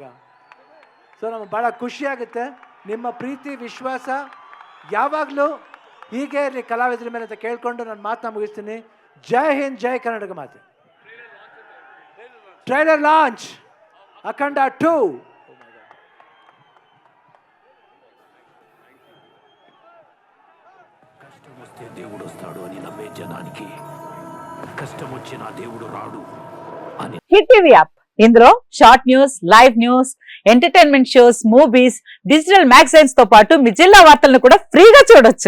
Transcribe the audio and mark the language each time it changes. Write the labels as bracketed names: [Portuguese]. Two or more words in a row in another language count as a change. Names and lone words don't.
[Kannada] ಸೊ ನಮಗೆ ಭಾಳ ಖುಷಿಯಾಗುತ್ತೆ. ನಿಮ್ಮ ಪ್ರೀತಿ ವಿಶ್ವಾಸ ಯಾವಾಗಲೂ ಹೀಗೆ ಇರಲಿ ಕಲಾವಿದರ ಮೇಲೆ ಅಂತ ಕೇಳ್ಕೊಂಡು ನಾನು ಮಾತನ್ನ ಮುಗಿಸ್ತೀನಿ. [Hindi] जय हिंद, [Kannada] ಜೈ ಕರ್ನಾಟಕ ಮಾತೆ. [English] trailer launch [Kannada] ಅಖಂಡ 2. [Telugu] కష్టం వస్తే దేవుడు వస్తాడు అని నమ్మే జనానికి కష్టం వచ్చినా దేవుడు రాడు అని. హిట్ టీవీ యాప్, ఇందులో [English] short news, live news, entertainment shows, movies, digital magazines [Telugu] తో పాటు మీ జిల్లా వార్తలను కూడా ఫ్రీగా చూడొచ్చు.